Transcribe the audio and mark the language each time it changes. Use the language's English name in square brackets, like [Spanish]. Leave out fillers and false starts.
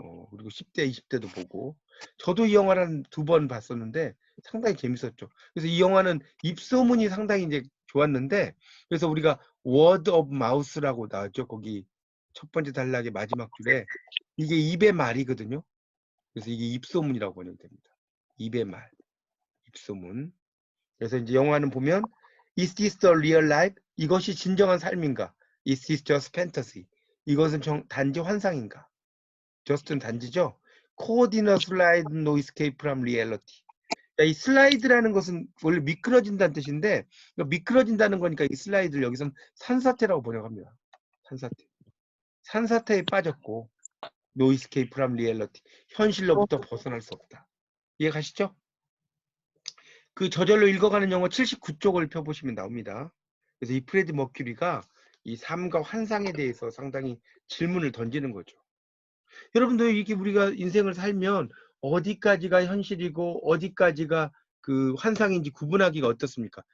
[Korean] 그리고 10대, 20대도 보고 저도 이 영화를 2번 봤었는데 상당히 재밌었죠. 그래서 이 영화는 입소문이 상당히 이제 좋았는데 그래서 우리가 워드 오브 마우스라고 나왔죠. 거기 첫 번째 단락의 마지막 줄에 이게 입의 말이거든요. 그래서 이게 입소문이라고 번역됩니다. 입의 말, 입소문. 그래서 이제 영화는 보면 [English] Is this the real life? [Korean] 이것이 진정한 삶인가? [English] Is this just fantasy? [Korean] 이것은 단지 환상인가? just는 단지죠. [English] Coordinate slide no escape from reality. [Korean] 이 슬라이드라는 것은 원래 미끄러진다는 뜻인데 미끄러진다는 거니까 이 슬라이드를 여기서는 산사태라고 번역합니다. 산사태. 산사태에 빠졌고 [English] no escape from reality. [Korean] 현실로부터 벗어날 수 없다. 이해 가시죠? 그 저절로 읽어가는 영어 79쪽을 펴보시면 나옵니다. 그래서 이 프레디 머큐리가 이 삶과 환상에 대해서 상당히 질문을 던지는 거죠. 여러분도 이렇게 우리가 인생을 살면 어디까지가 현실이고 어디까지가 그 환상인지 구분하기가 어떻습니까?